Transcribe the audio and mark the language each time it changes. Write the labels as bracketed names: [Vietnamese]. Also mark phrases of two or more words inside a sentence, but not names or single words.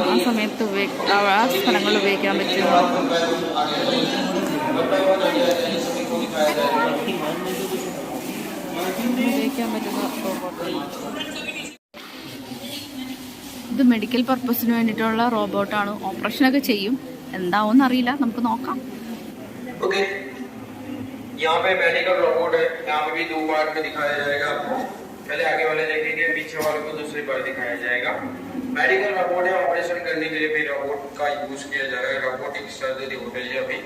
[Malayalam] ആ സമയത്ത് ആ സ്ഥലങ്ങളിൽ ഉപയോഗിക്കാൻ പറ്റുന്ന റോബോട്ടാണ്. ഇത് [English] medical purpose [Malayalam] വേണ്ടിയിട്ടുള്ള റോബോട്ടാണ്. ഓപ്പറേഷനൊക്കെ ചെയ്യും. എന്താവും അറിയില്ല, നമുക്ക് നോക്കാം. [Hindi] ओके, यहाँ पे [English] medical robot [Hindi] है. यहाँ पे भी 2 पार्ट में दिखाया जाएगा आपको. पहले आगे वाले देखेंगे, पीछे वाले को दूसरी बार दिखाया जाएगा. [English] medical robot [Hindi] है. ऑपरेशन करने के लिए भी रोबोट का यूज किया जा रहा है. [English] robotic surgery [Hindi] हो रही है अभी.